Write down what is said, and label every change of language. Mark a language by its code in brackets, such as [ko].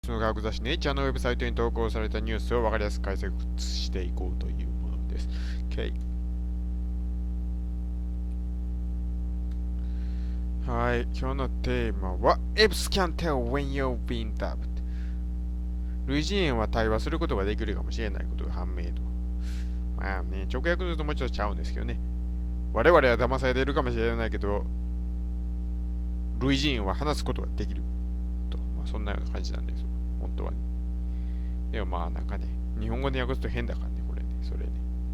[ja] その科学雑誌ネイチャーのウェブサイトに投稿されたニュースを分かりやすく解説していこうというものです。 [en] Okay. [ja] はい、今日のテーマは [en] Apes can tell when you're being tapped。 [ja] 類人猿は対話することができるかもしれないことが判明と。まあね、直訳するともうちょっとちゃうんですけどね。我々は騙されているかもしれないけど、類人猿は話すことができると。まあ、そんなような感じなんですよ。本当はね。でもまあなんかね、日本語で訳すと変だからね、これね、それね。